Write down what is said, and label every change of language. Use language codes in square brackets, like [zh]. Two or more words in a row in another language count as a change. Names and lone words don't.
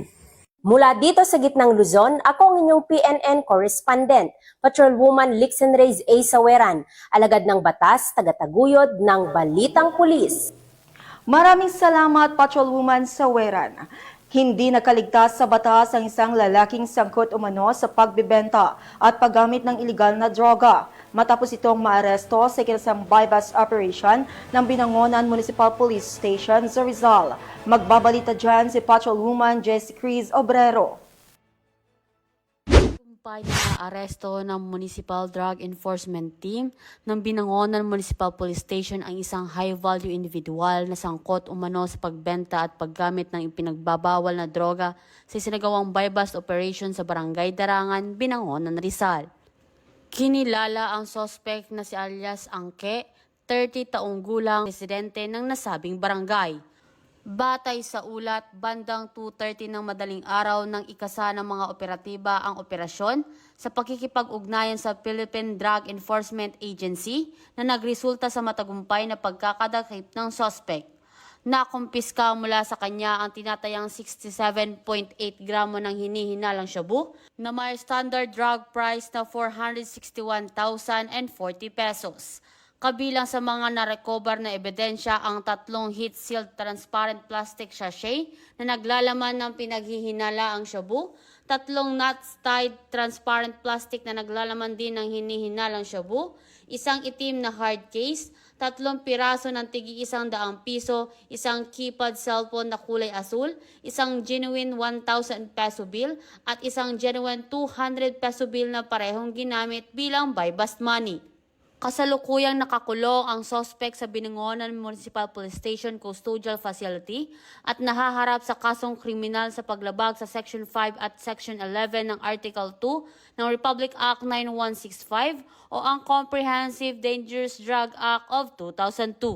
[tl] Mula dito sa gitnang Luzon, ako ang inyong PNN Correspondent, Patrolwoman Lexin Reyes A. Saweran, alagad ng batas, tagataguyod ng Balitang Pulis. Maraming salamat, Patrolwoman Saweran. Hindi nakaligtas sa batas ang isang lalaking sangkot umano sa pagbebenta at paggamit ng iligal na droga matapos itong maaresto sa ikinasang [en] bypass operation [tl] ng Binangonan Municipal Police Station sa Rizal. Magbabalita dyan si Patrolwoman Jessie Cruz Obrero. Na aresto ng Municipal Drug Enforcement Team ng Binangonan Municipal Police Station ang isang [en] high-value individual [tl] na sangkot umano sa pagbenta at paggamit ng ipinagbabawal na droga sa isinagawang [en] buy-bust operation [tl] sa Barangay Darangan, Binangonan, Rizal. Kinilala ang suspect na si alias Angke, 30 taong gulang, residente ng nasabing barangay. Batay sa ulat, bandang 2:30 ng madaling araw ng ikasa ng mga operatiba ang operasyon sa pakikipag-ugnayan sa Philippine Drug Enforcement Agency na nagresulta sa matagumpay na pagkakadakip ng suspect. Nakumpiska mula sa kanya ang tinatayang 67.8 gramo ng hinihinalang shabu na may [en] standard drug price [tl] na 461,040 pesos. Kabilang sa mga narecover na ebidensya ang 3 [en] heat-sealed transparent plastic sachet [tl] na naglalaman ng pinaghihinalaang shabu, 3 [en] nuts-tied transparent plastic [tl] na naglalaman din ng hinihinalang shabu, isang itim na [en] hard case, [tl] 3 piraso ng tig-100 piso, isang [en] keypad cellphone [tl] na kulay asul, isang [en] genuine 1,000 peso bill [tl] at isang [en] genuine 200 peso bill [tl] na parehong ginamit bilang [en] buy-bust money. [tl] Kasalukuyang nakakulong ang suspect sa Binangonan Municipal Police Station Custodial Facility at nahaharap sa kasong kriminal sa paglabag sa Section 5 at Section 11 ng Article 2 ng Republic Act 9165 o ang Comprehensive Dangerous Drug Act of 2002.